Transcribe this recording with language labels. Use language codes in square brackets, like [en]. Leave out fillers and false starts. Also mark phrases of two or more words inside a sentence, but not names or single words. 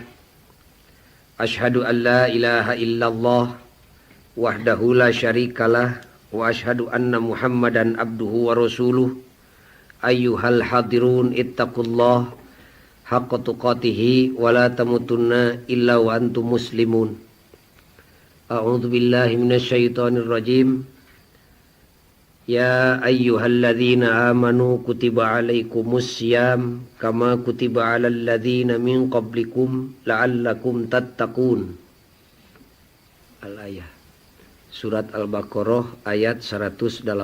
[ar] أشهد أن لا إله إلا الله وحده لا شريك له وأشهد أن محمدا عبده ورسوله. أيها الحاضرون اتقوا الله حق تقاته ولا تموتن إلا وأنتم مسلمون. أعوذ بالله من الشيطان الرجيم. يا أيها الذين آمنوا كتب عليكم الصيام كما كتب على الذين من قبلكم لعلكم تتقون. [id] Al-ayah. Surat Al-Baqarah ayat 183.